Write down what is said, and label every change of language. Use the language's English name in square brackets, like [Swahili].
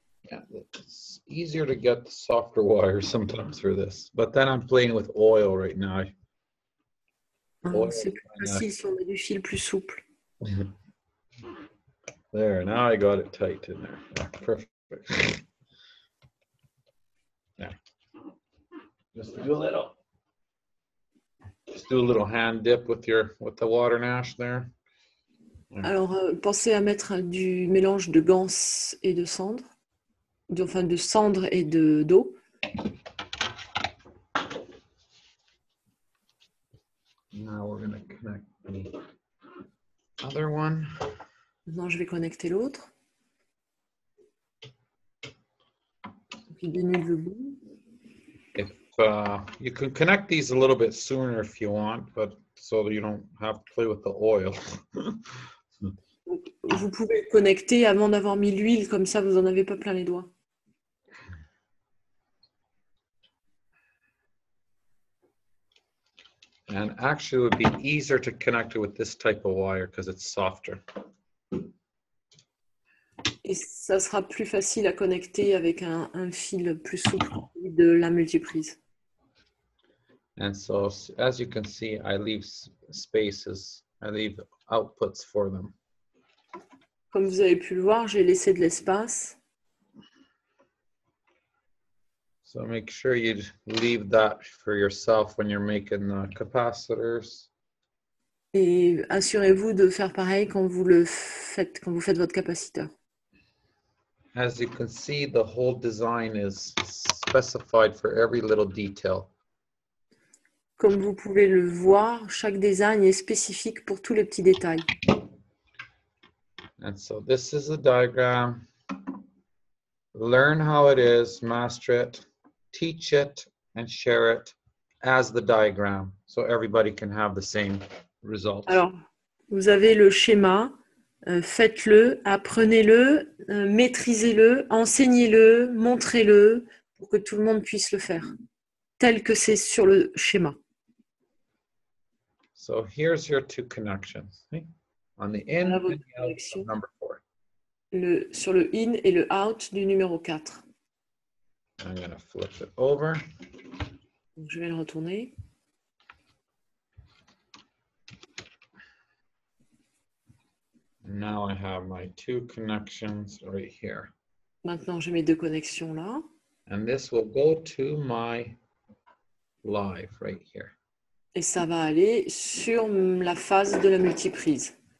[English] Yeah, it's easier to get the softer wires sometimes for this, but then I'm playing with oil right now. [French] C'est plus facile si on a du fil plus souple. [English] There, now I got it tight in there. Yeah, perfect. Yeah. Just do a little hand dip with the water Nash there. [French] Alors, pensez à mettre du mélange de ganse et de cendre, enfin de cendre et d'eau. [English] Now we're going to connect the other one. [French] Maintenant, je vais connecter l'autre. Puis dénude le bout. [English] If you can connect these a little bit sooner if you want, but so that you don't have to play with the oil. [French] Vous pouvez le connecter avant d'avoir mis l'huile, comme ça vous n'en avez pas plein les doigts. [English] And actually, it would be easier to connect it with this type of wire because it's softer. [French] Et ça sera plus facile à connecter avec un fil plus souple de la multiprise. [English] And so, as you can see, I leave spaces, I leave outputs for them. [French] Comme vous avez pu le voir, j'ai laissé de l'espace. [English] So make sure you leave that for yourself when you're making the capacitors. [French] Et assurez-vous de faire pareil quand vous faites votre capaciteur. [English] As you can see, the whole design is specified for every little detail. [French] Comme vous pouvez le voir, chaque design est spécifique pour tous les petits détails. [English] And so this is a diagram. Learn how it is, master it, teach it, and share it as the diagram so everybody can have the same results. [French] Alors, vous avez le schéma, faites-le, apprenez-le, maîtrisez-le, enseignez-le, montrez-le pour que tout le monde puisse le faire, tel que c'est sur le schéma. [English] So here's your two connections. See? On the in [French] Voilà [English] and [French] votre [English] the out [French] connexion. [English] of number 4. [French] Sur le in et le out du numéro 4. [English] I'm going to flip it over. [French] Donc, je vais le retourner. [English] Now I have my two connections right here. [French] Maintenant, j'ai mes deux connexions là. [English] And this will go to my live right here. [French] Et ça va aller sur la phase de la multiprise.